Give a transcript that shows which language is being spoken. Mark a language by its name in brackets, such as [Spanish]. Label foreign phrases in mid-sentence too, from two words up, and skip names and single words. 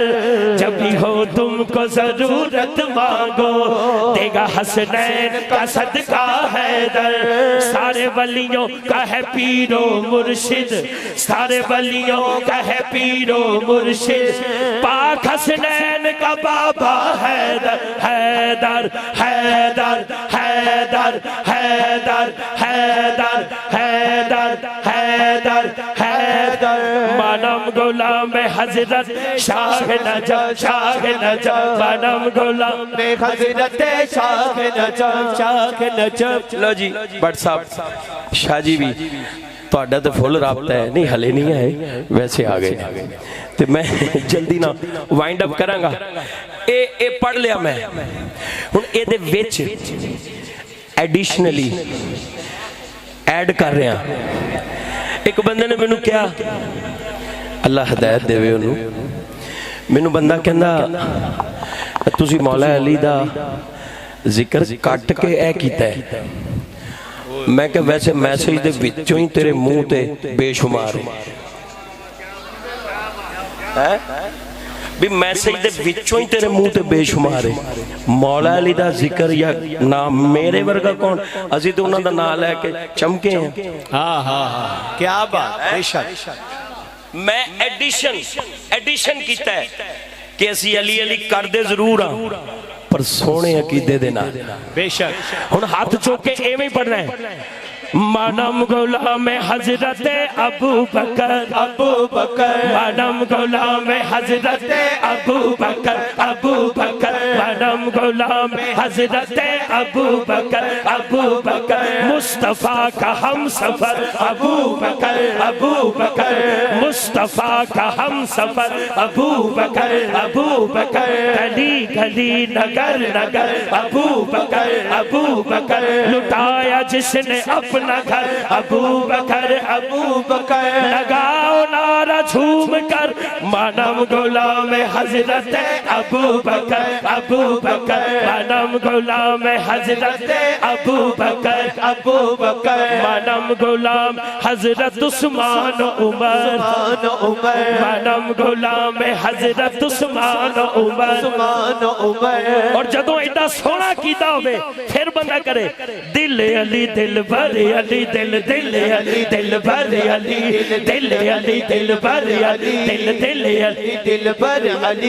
[Urdu] جب بھی ہو تم کو ضرورت مانگو دے گا حسنین کا صدقہ حیدر. سارے ولیوں کا ہے پیر و مرشد، سارے ولیوں کا ہے پیر و مرشد. پاک حسنین کا بابا حیدر، حیدر حیدر حیدر حیدر حیدر حیدر حیدر حیدر. [Persian] منم غلام حضرت شاه نجف، شاه نجف. منم غلام حضرت شاه نجف، شاه نجف. [Punjabi] ਲੋ ਜੀ ਭੱਟ ਸਾਹਬ, ਸ਼ਾਹ ਜੀ ਭੀ ਤੁਹਾਡਾ ਤਾਂ ਫੁੱਲ ਰਾਬਤਾ ਹੈ। ਨਹੀਂ ਹਲੇ ਨਹੀਂ ਆਏ, ਵੈਸੇ ਆ ਗਏ ਤੇ ਮੈਂ ਜਲਦੀ ਨਾ [English] wind up [Punjabi] ਕਰਾਂਗਾ। ਇਹ ਪੜ ਲਿਆ ਮੈਂ। ਹੁਣ ਇਹਦੇ ਵਿੱਚ [English] additionally add [Punjabi] ਕਰ ਰਿਹਾ। ਇੱਕ ਬੰਦੇ ਨੇ ਮੈਨੂੰ ਕਿਹਾ, ਅੱਲਾ ਹਦਾਇਤ ਦੇਵੇ ਉਹਨੂੰ, ਮੈਨੂੰ ਬੰਦਾ ਕਹਿੰਦਾ ਤੁਸੀਂ ਮੌਲਾ ਅਲੀ ਦਾ ਜ਼ਿਕਰ ਕੱਟ ਕੇ ਇਹ ਕੀਤਾ ਹੈ। ਮੈਂ ਕਿਆ ਵੈਸੇ ਮੈਸੇਜ ਦੇ ਵਿੱਚੋਂ ਹੀ ਤੇਰੇ ਮੂੰਹ ਤੇ ਬੇਸ਼ੁਮਾਰ ਹੈ ਭੀ ਮੈਸੇਜ ਦੇ ਵਿੱਚੋਂ ਹੀ ਤੇਰੇ ਮੂੰਹ ਤੇ ਬੇਸ਼ੁਮਾਰ ਹੈ। ਮੌਲਾ ਅਲੀ ਦਾ ਜ਼ਿਕਰ ਯਾ ਨਾਮ ਮੇਰੇ ਵਰਗਾ ਕੌਣ, ਅਸੀ ਤੋ ਉਨ੍ਹਾਂ ਦਾ ਨਾਮ ਲੈਕੇ ਚਮਕੇ ਹੈਂ। [Urdu] ہاں ہاں ہاں، کیا بات، بے شک. [Punjabi] ਮੈਂ ਐਡੀਸ਼ਨ ਕੀਤਾ ਹੈ ਕਿ ਅਸੀ ਅਲੀ ਅਲੀ ਕਰਦੇ ਜ਼ਰੂਰ ਹਾਂ ਪਰ ਸੋਹਣੇ ਅਕੀਦੇ ਦੇ ਨਾਲ। ਬੇਸ਼ੱਕ। ਹੁਣ ਹੱਥ ਚੁੱਕ ਕੇ ਏਵੇਂ ਹੀ ਪੜ੍ਹਨਾ ਹੈ। [Persian] منم غلام حضرت ابو بکر، ابو بکر. منم غلام حضرت ابو بکر، ابو بکر. منم غلام حضرت ابو بکر، ابو بکر. [Urdu] مصطفیٰ کا ہم سفر ابو بکر، ابو بکر. مصطفیٰ کا ہم سفر ابو بکر، ابو بکر. گلی گلی نگر نگر ابو بکر، ابو بکر. لٹایا جس نے اپنا گھر ابو بکر، ابو بکر. لگاؤ نعرہ جھوم کر [Persian] منم غلام حضرت ابو بکر، ابو بکر. منم غلام حضرت ابو بکر، ابو بکر. منم غلام حضرت عثمان عمر، منم غلام حضرت عثمان عمر، عمر. [Punjabi] ਔਰ ਜਦੋਂ ਇਤਨਾ ਸੋਹਣਾ ਕੀਤਾ ਹੋਵੇ ਫਿਰ ਬੰਦਾ ਕਰੇ ਦਿਲ ਅਲੀ ਦਿਲ ਭਰੇ ਅਲੀ, ਦਿਲ ਦਿਲ ਅਲੀ ਦਿਲ ਭਰੇ ਅਲੀ, ਦਿਲ ਅਲੀ ਦਿਲ ਭਰੇ ਅਲੀ, ਦਿਲ ਦਿਲ ਅਲੀ ਦਿਲ ਭਰੇ ਅਲੀ।